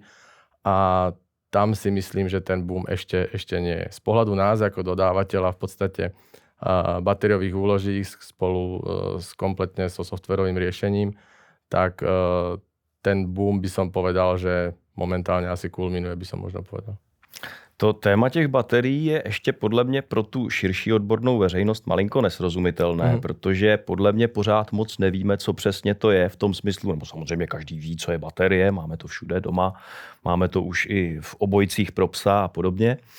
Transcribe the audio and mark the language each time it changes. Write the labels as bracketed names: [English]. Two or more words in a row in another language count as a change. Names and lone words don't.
[Slovak] A tam si myslím, že ten boom ešte nie je. Z pohľadu nás ako dodávateľa v podstate batériových úložísk spolu kompletne so softverovým riešením, tak ten boom by som povedal, že momentálne asi kulminuje, by som možno povedal. [Czech] To téma těch baterií je ještě podle mě pro tu širší odbornou veřejnost malinko nesrozumitelné, protože podle mě pořád moc nevíme, co přesně to je v tom smyslu, nebo samozřejmě každý ví, co je baterie, máme to všude doma, máme to už i v obojcích pro psa a podobně.